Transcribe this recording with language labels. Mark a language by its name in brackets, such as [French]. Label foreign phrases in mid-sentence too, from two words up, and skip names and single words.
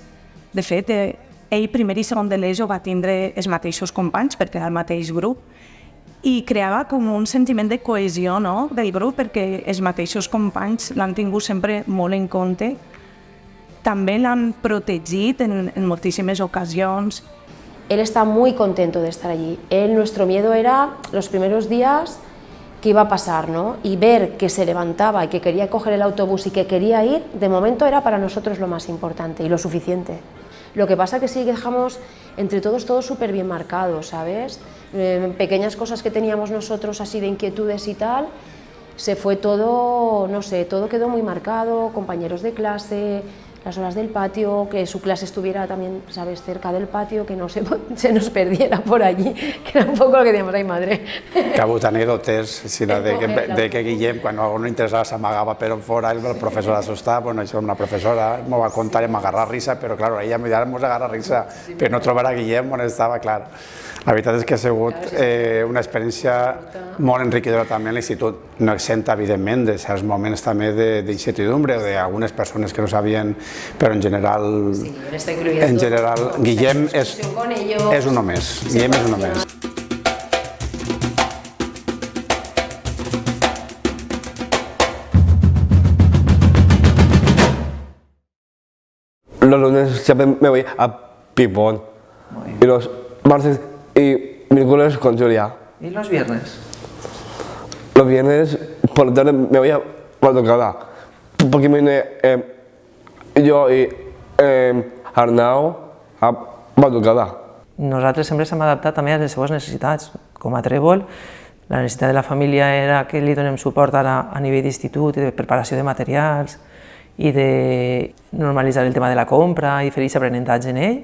[Catalan] De fet, ell primer i segon de l'ESO va tindre els mateixos companys, perquè era el mateix grup, i creava com un sentiment de cohesió del grup, perquè els mateixos companys l'han tingut sempre molt en compte. També l'han protegit en moltíssimes ocasions. [Spanish] Él está muy contento de estar allí. Nuestro miedo era los primeros días qué iba a pasar, ¿no? Y ver que se levantaba y que quería coger el autobús y que quería ir, de momento era para nosotros lo más importante y lo suficiente. Lo que pasa que sí que dejamos entre todos súper bien marcado, ¿sabes? Pequeñas cosas que teníamos nosotros así de inquietudes y tal, se fue todo, no sé, todo quedó muy marcado, compañeros de clase, las horas del patio, que su clase estuviera también, ¿sabes?, cerca del patio, que no se nos perdiera por allí, que era un poco lo que teníamos ahí, madre. [Catalan] Que ha hagut anècdotes de que Guillem, quan algú no interessava, s'amagava per on fora, el professor assustava, bueno, això una professora m'ho va contar i m' [Spanish] agarrar risa, [Catalan] però clar, ella m'ho [Spanish] agarra risa, [Catalan] per no trobar a Guillem on estava, clar. La veritat és que ha sigut una experiència molt enriquidora també a l'institut, no exenta, evidentment, de certs moments també d'incertidumbre o d'algunes persones que no sabien, però en general, Guillem és un només, Guillem és un només. [Spanish] Los lunes siempre me voy a ping-pong y los martes y miércoles con Julia. ¿Y los viernes? Los viernes por la tarde me voy a Batucada, porque vine [Catalan] jo i [Spanish] Arnau a Batucada. [Catalan] Nosaltres sempre s'hem adaptat també a les seves necessitats. Com a Trèvol, la necessitat de la família era que li donem suport a nivell d'institut i de preparació de materials i de normalitzar el tema de la compra i fer aquest aprenentatge en ell.